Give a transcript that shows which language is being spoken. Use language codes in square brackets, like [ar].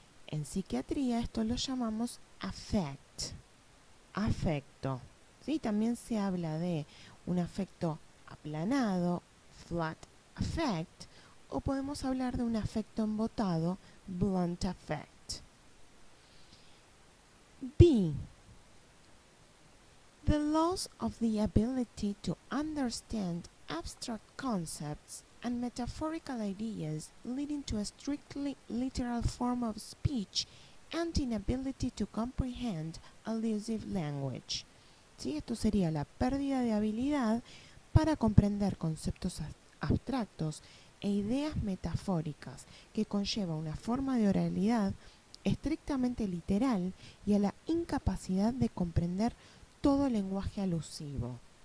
[es] En psiquiatría esto lo llamamos affect, afecto. ¿Sí? También se habla de un afecto aplanado, [en] flat affect, [es] o podemos hablar de un afecto embotado, [en] blunt affect. [es] B. [en] The loss of the ability to understand abstract concepts and metaphorical ideas leading to a strictly literal form of speech and inability to comprehend allusive language. [es] ¿Sí? Esto sería la pérdida de habilidad para comprender conceptos abstractos e ideas metafóricas que conlleva una forma de oralidad estrictamente literal y a la incapacidad de comprender todo lenguaje alusivo.